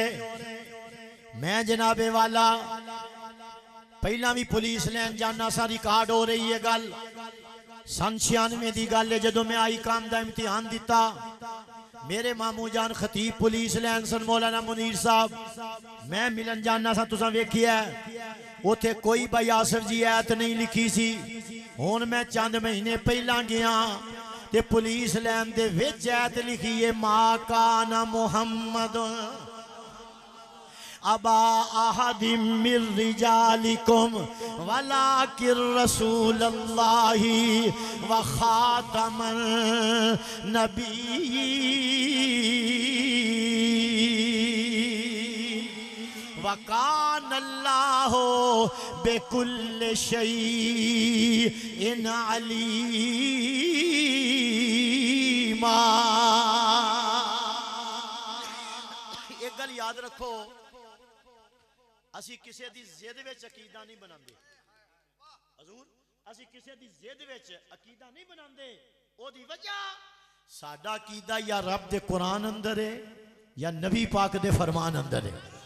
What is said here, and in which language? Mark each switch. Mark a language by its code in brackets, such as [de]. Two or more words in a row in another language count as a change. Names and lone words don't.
[pa] میں جناب والا پہلا بھی پولیس لین جانا سا، ریکارڈ ہو رہی ہے گل. سن 96 کی گل ہے، جو میں آئی کام کا امتحان دتا، میرے ماموں جان خطیب پولیس لین سن مولانا منیر صاحب، میں ملن جانا سا, تساں ویکھیا اوتھے کوئی بھائی آصف جی آیت نہیں لکھی سی. ہن میں چند مہینے پہلا گیا تے پولیس لین دے وچ آیت لکھی ہے, [ar] ما كان محمد أبا أحد من رجالكم ولكن رسول الله وخاتم النبيين وكان الله بكل شيء عليما. [pa] اک گل یاد رکھو، اسی کسی کی ضد وچ عقیدہ نہیں بناتے. حضور اسی کسی کی ضد وچ عقیدہ نہیں بناتے. اوہدی وجہ ساڈا عقیدہ یا رب دے قرآن اندر ہے یا نبی پاک دے فرمان اندر ہے.